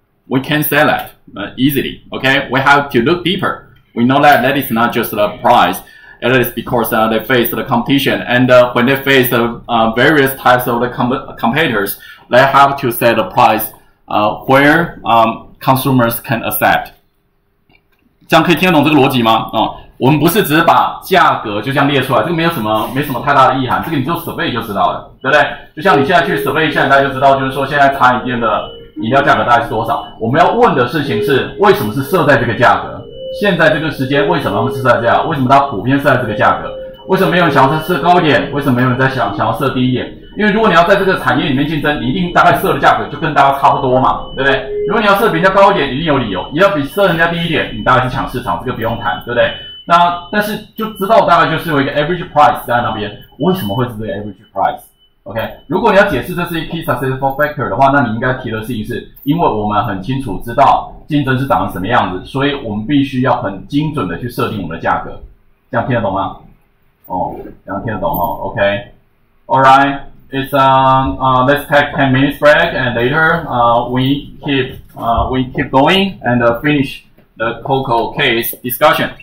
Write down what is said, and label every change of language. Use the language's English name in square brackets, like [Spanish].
[English] We can say that easily, okay? We have to look deeper. We know that that is not just the price. It is because they face the competition. And when they face the various types of the competitors, they have to set the price where consumers can accept。 [Chinese] 这样可以听得懂这个逻辑吗？我们不是只是把价格就这样列出来，这个没什么太大的意涵，这个你就 survey 就知道了，对不对？就像你现在去 survey 一下，大家就知道，就是说现在茶饮店的饮料价格大概是多少。我们要问的事情是，为什么是设在这个价格？现在这个时间为什么他们是设在这样？为什么它普遍设在这个价格？为什么没有人想要设高一点？为什么没有人在想要设低一点？因为如果你要在这个产业里面竞争，你一定大概设的价格就跟大家差不多嘛，对不对？如果你要设比人家高一点，一定有理由；你要比设人家低一点，你大概是抢市场，这个不用谈，对不对？那但是就知道大概就是有一个 average price 在那边，为什么会是这个 average price？OK， 如果你要解释这是一 key successful factor 的话，那你应该提的事情是，因为我们很清楚知道竞争是长成什么样子，所以我们必须要很精准的去设定我们的价格。这样听得懂吗？这样听得懂哦。 [English] OK，All right， it's let's take 10 minutes break and later we keep going and finish the Coco case discussion.